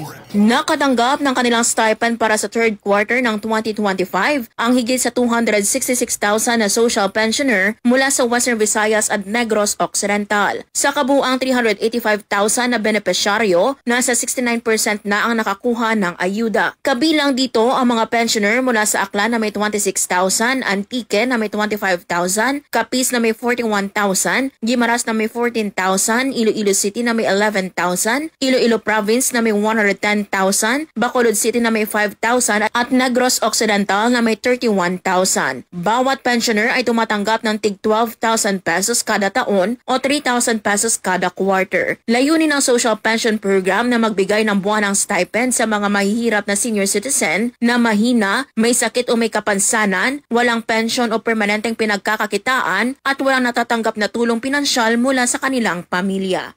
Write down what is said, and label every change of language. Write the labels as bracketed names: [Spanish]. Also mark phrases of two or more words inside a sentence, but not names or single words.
[Filipino] Nakatanggap ng kanilang stipend para sa [English] third quarter [Filipino] ng 2025 ang higit sa 266,000 na [English] social pensioner [Filipino] mula sa Western Visayas at Negros Occidental. Sa kabuuang 385,000 na benepisyaryo, nasa 69% na ang nakakuha ng ayuda. Kabilang dito ang mga pensioner mula sa Aklan na may 26,000, Antique na may 25,000, Capiz na may 41,000, Guimaras na may 14,000, Iloilo City na may 11,000, Iloilo Province na may 110,000, Bacolod City na may 5,000 at Negros Occidental na may 31,000. Bawat pensioner ay tumatanggap ng tig 12,000 pesos kada taon o 3,000 pesos kada quarter. Layunin ng [English] social pension program [Filipino] na magbigay ng buwanang stipend sa mga mahihirap na [English] senior citizen [Filipino] na mahina, may sakit o may kapansanan, walang pension o permanenteng pinagkakakitaan at walang natatanggap na tulong pinansyal mula sa kanilang pamilya.